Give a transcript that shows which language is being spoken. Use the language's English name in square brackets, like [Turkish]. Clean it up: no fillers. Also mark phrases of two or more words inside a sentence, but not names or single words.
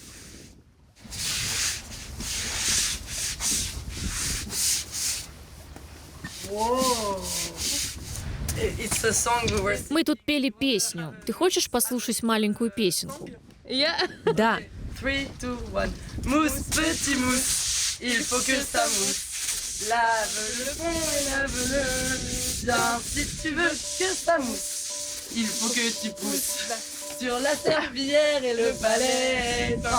[Russian] Мы тут пели песню. Ты хочешь послушать маленькую песенку? Да. 3, 2, 1. [French] Mousse, petit mousse, il faut que ça mousse. Lave le fond, lave-le bien. Si tu veux que ça mousse, il faut que tu pousses sur la serpillière et le balai.